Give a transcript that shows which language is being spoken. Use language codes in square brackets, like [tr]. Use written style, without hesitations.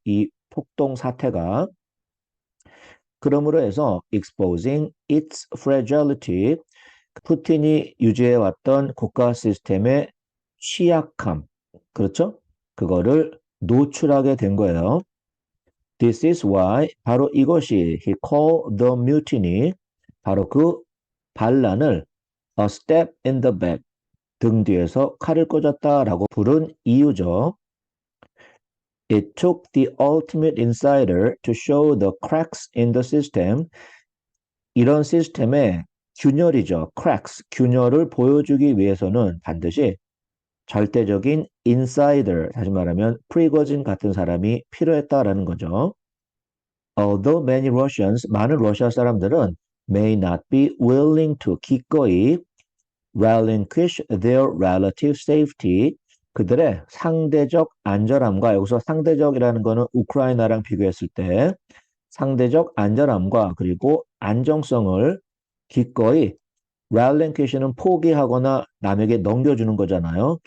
[ko] 이 폭동 사태가. 그러므로 해서 [en] exposing its fragility, [ko] 푸틴이 유지해왔던 국가 시스템의 취약함, 그렇죠? 그거를 노출하게 된 거예요. [en] This is why [ko] 바로 이것이 [en] he called the mutiny [ko] 바로 그 반란을 [en] a stab in the back [ko] 등 뒤에서 칼을 꽂았다라고 부른 이유죠. [en] It took the ultimate insider to show the cracks in the system. [ko] 이런 시스템의 균열이죠. cracks, 균열을 보여주기 위해서는 반드시 절대적인 insider, 다시 말하면 프리고진 같은 사람이 필요했다라는 거죠. [en] Although many Russians, [ko] 많은 러시아 사람들은 [en] may not be willing to [ko] 기꺼이 [en] relinquish their relative safety, [ko] 그들의 상대적 안전함과 여기서 상대적이라는 거는 우크라이나랑 비교했을 때 상대적 안전함과 그리고 안정성을 기꺼이 relinquish는 포기하거나 남에게 넘겨주는 거잖아요.